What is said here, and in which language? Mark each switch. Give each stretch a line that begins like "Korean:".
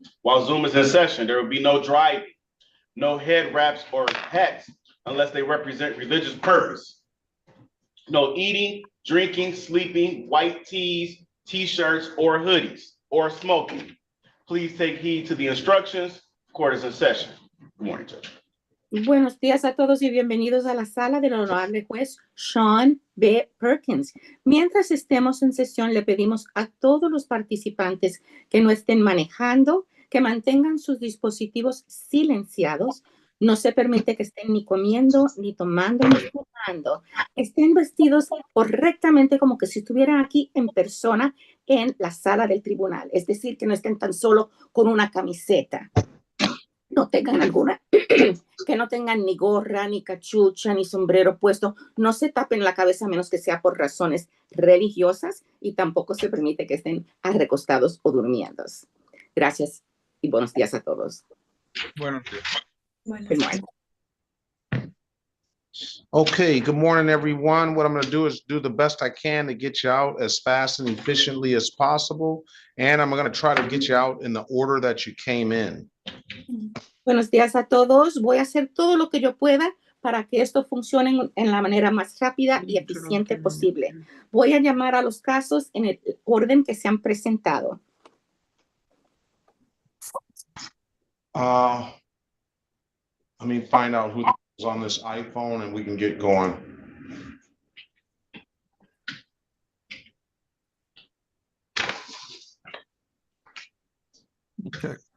English: While Zoom is in session, there will be no driving, no head wraps or hats unless they represent religious purpose. No eating, drinking, sleeping, white tees, t-shirts, or hoodies, or smoking. Please take heed to the instructions. Court is in session. Good morning, Judge.
Spanish: Buenos días a todos y bienvenidos a la sala del honorable juez Sean B. Perkins. Mientras estemos en sesión, le pedimos a todos los participantes que no estén manejando, que mantengan sus dispositivos silenciados. No se permite que estén ni comiendo, ni tomando, ni fumando. Estén vestidos correctamente como que si estuvieran aquí en persona en la sala del tribunal. Es decir, que no estén tan solo con una camiseta. No tengan alguna, que no tengan ni gorra, ni cachucha, ni sombrero puesto. No se tapen la cabeza a menos que sea por razones religiosas y tampoco se permite que estén recostados o durmiendo. Gracias y buenos días a todos. Buenos días.
English: Good morning. Okay, good morning, everyone. What I'm going to do is do the best I can to get you out as fast and efficiently as possible. And I'm going to try to get you out in the order that you came in.
Spanish: Buenos días a todos. Voy a hacer todo lo que yo pueda para que esto funcione en la manera más rápida y eficiente posible. Voy a llamar a los casos en el orden que se han presentado.
English: Let me find out who's on this iPhone and we can get going. Okay.